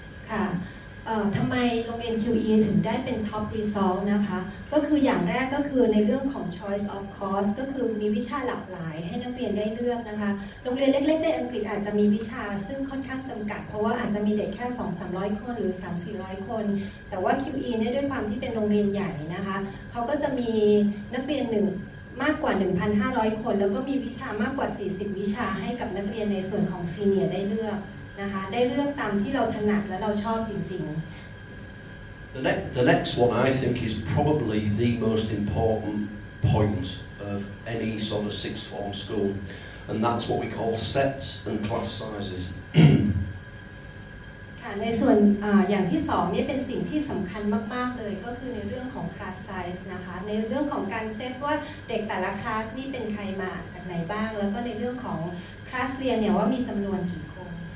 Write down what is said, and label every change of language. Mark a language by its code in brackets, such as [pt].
[th] ค่ะทำไมโรงเรียน QE ถึงได้เป็น Top Result นะคะก็คืออย่างแรกก็คือในเรื่องของ Choice of Course ก็คือมีวิชาหลากหลายให้นักเรียนได้เลือกนะคะโรงเรียนเล็กๆในอังกฤษอาจจะมีวิชาซึ่งค่อนข้างจำกัดเพราะว่าอาจจะมีเด็กแค่ 200-300 คนหรือ 300-400 คนแต่ว่า QE เนี่ยด้วยความที่เป็นโรงเรียนใหญ่นะคะเขาก็จะมีนักเรียน มากกว่า 1,500 คนแล้วก็มีวิชามากกว่า 40 วิชาให้กับนักเรียนในส่วนของซีเนียร์ได้เลือกนะคะได้เลือกตามที่เราถนัดและเราชอบจริงๆ [en] The next one I think is probably the most important point of any sort of sixth form school, and that's what we call sets and class sizes. [th] ค่ะในส่วนอย่างที่2นี่เป็นสิ่งที่สำคัญมากๆเลยก็คือในเรื่องของ class size นะคะในเรื่องของการเซตว่าเด็กแต่ละคลาสนี่เป็นใครมาจากไหนบ้างแล้วก็ในเรื่องของคลาสเรียนเนี่ยว่ามีจำนวนกี่คน